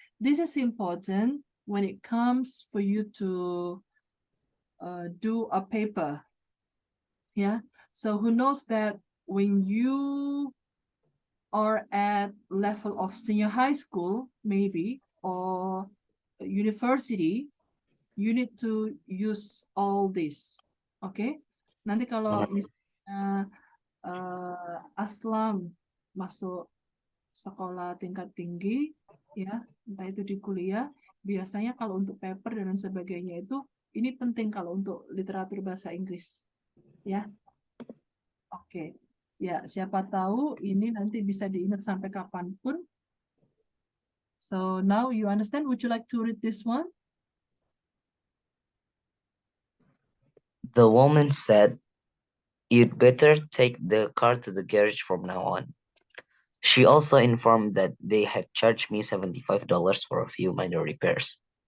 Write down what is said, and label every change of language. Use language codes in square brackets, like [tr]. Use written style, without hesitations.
[en] This is important when it comes for you to do a paper. Yeah. So who knows that when you are at level of senior high school, maybe, or university, you need to use all this. Okay. [id] Nanti kalau misalnya Aslam masuk sekolah tingkat tinggi, ya, entah itu di kuliah, biasanya kalau untuk paper dan sebagainya itu, ini penting kalau untuk literatur bahasa Inggris, ya. Oke, ya, siapa tahu ini nanti bisa diingat sampai kapanpun. [en] So now you understand. Would you like to read this one? The woman said, "You'd better take the car to the garage from now on." She also informed that they had charged me $75 for a few minor repairs.